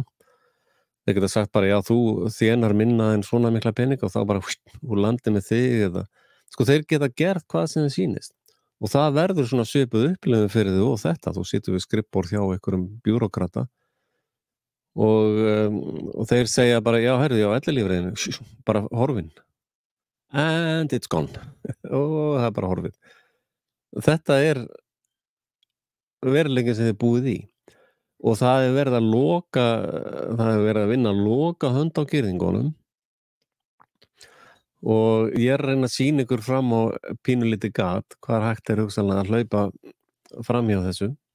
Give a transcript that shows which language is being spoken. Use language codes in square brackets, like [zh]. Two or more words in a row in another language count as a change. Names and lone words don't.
[is] Þeir geta sagt bara þú þénar minna en svona mikla pening og þá bara úr landi með þig eða sko þeir geta gert hvað sem þeir sýnist. Og það verður svona svipuð upplifun fyrir þig og þetta. Þú situr við skrifborð hjá einhverjum bjúrókrata og þeir segja bara ellilífeyririnn bara horfinn. [en] And it's gone. [is] Og það er bara horfið. Þetta er veruleikinn sem þið búið í. Og það er verið að vinna að loka hönd á girðingunum. Og ég er að reyna að sýna ykkur fram á pínulítið gat, hvað hægt er hugsanlega að hlaupa fram hjá þessu.